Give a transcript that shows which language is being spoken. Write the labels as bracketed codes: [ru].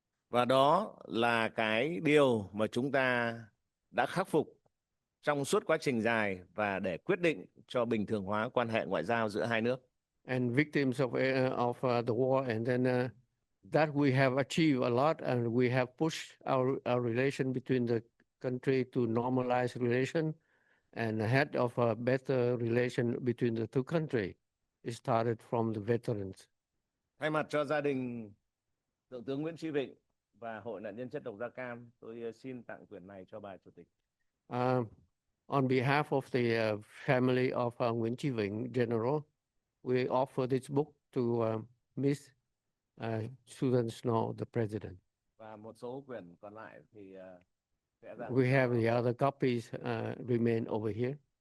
[vi] Và đó là cái điều mà chúng ta đã khắc phục trong suốt quá trình dài và để quyết định cho bình thường hóa quan hệ ngoại giao giữa hai nước. [en] And victims of the war, and then that we have achieved a lot, and we have pushed our relation between the country to normalize relation and had of a better relation between the two countries. It started from the veterans. [vi] Thay mặt cho gia đình Thượng tướng Nguyễn Chí Vịnh và Hội nạn nhân chất độc da cam, tôi xin tặng quyển này cho bà Chủ tịch. [en] On behalf of the family of Nguyễn Chí Vịnh General, we offer this book to Miss Susan Snow, the President. [vi] Và một số quyển còn lại thì sẽ dành [en] We have the other copies remain over here.